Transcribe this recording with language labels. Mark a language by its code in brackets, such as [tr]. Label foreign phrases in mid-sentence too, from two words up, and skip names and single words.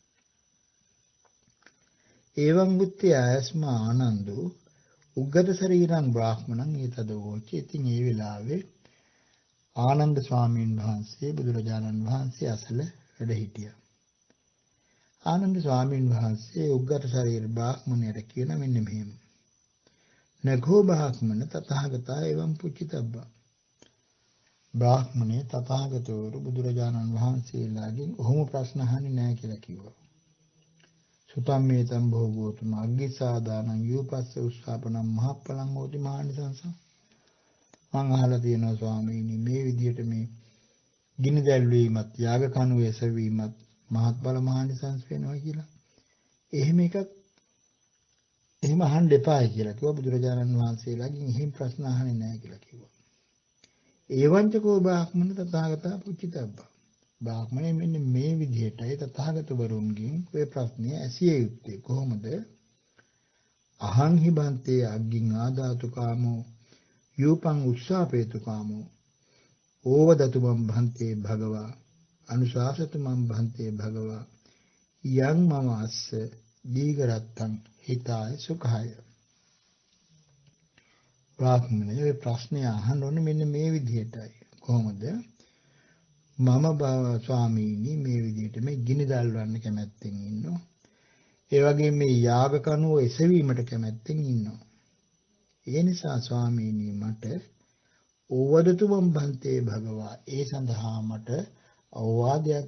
[pi] එවං බුද්ධි ආයස්ම ආනන්දු උග්ගත ශරීරං බ්‍රාහ්මණං ඊතදෝචි. [si] ඉතින් ඒ වෙලාවේ ආනන්ද ස්වාමීන් වහන්සේ බුදුරජාණන් වහන්සේ අසල වැඩ හිටියා. ආනන්ද ස්වාමීන් වහන්සේ උග්ගත ශරීර බ්‍රාහ්මණයට කියන මෙන්න මෙහෙම. [pi] නගෝ බ්‍රාහ්මණ තථාගතා එවං පුච්චිතබ්බා. [si] බ්‍රාහ්මණේ තථාගතවරු බුදුරජාණන් වහන්සේලාගෙන් ඔහොම ප්‍රශ්න අහන්නේ නැහැ කියලා කිව්වා. [pi] සුතම්මේතම් භෝගෝතුම අග්ගිසාදානං යූපස්ස උස්සාපනං මහප්පලං හෝති මහානිසංස. [si] මං අහලා තියෙනවා ස්වාමීනි මේ විදිහට මේ ගිනි දැල්වීමත් යාග කණුවේ එසවීමත් මහත්ඵල මහානිසංස වෙනවා කියලා. එහෙම එකක් එහෙම අහන්න එපායි කියලා කිව්වා බුදුරජාණන් වහන්සේලාගෙන්. එහෙම ප්‍රශ්න අහන්නේ නැහැ කියලා කිව්වා. [pi] ඒවංචකෝ බ්‍රාහ්මණ තථාගතා පුච්චිතබ්බා. [si] බ්‍රාහ්මණය මෙන්න මේ විදිහටයි තථාගතවරුන්ගෙන් ඔය ප්‍රශ්නේ ඇසිය යුත්තේ. කොහොමද? [pi] අහං හිබන්තේ අග්ගින් ආදාතු කාමෝ යූපං උස්සාපේතු කාමෝ ඕවදතු මම් භන්තේ භගවා අනුශාසතු මම් භන්තේ භගවා යං මම අස්ස දීගරත්තං හිතාය සුඛාය. [si] බ්‍රාහ්මණය මේ ප්‍රශ්නේ අහන්න ඕනේ මෙන්න මේ විදිහටයි. කොහොමද? මම ස්වාමීනි මේ විදිහට මේ ගිනි දල්වන්න කැමැත්තෙන් ඉන්නවා. ඒ වගේම මේ යාග කණුව එසවීමට කැමැත්තෙන් ඉන්නවා. ඒ නිසා ස්වාමීනි මට [pi] ඕවදතු මම් භන්තේ භගවා [si] ඒ සඳහා මට අවවාදයක්